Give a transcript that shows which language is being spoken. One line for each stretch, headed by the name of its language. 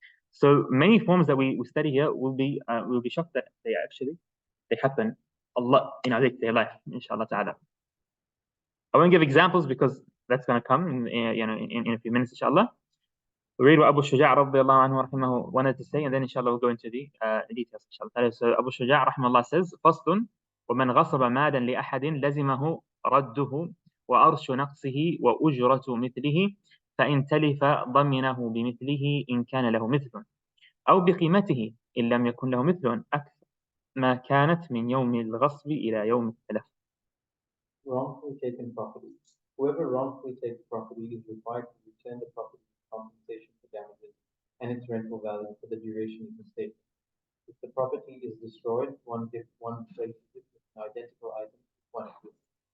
English: So many forms that we study here will be shocked that they happen a lot in our day-to-day life, inshallah ta'ala. I won't give examples because that's going to come in a few minutes, inshallah. We'll read what Abu Shuja radiallahu anhu rahimahu wanted to say, and then inshallah we'll go into the details, inshallah. So Abu Shuja rahimahullah says,
Arabic: فصل ومن غصب مالا لأحد لزمه رده وأرش نقصه وأجرة مثله فإن تلف ضمنه بمثله إن كان له مثل أو بقيمته إن لم يكن له مثل أكثر ما كانت من يوم الغصب إلى يوم التلف.
English: Wrongfully taken property. Whoever wrongfully takes property is required to return the property compensation for damages and its rental value for the duration of the state. If the property is destroyed, one replaces it with an identical item if one exists.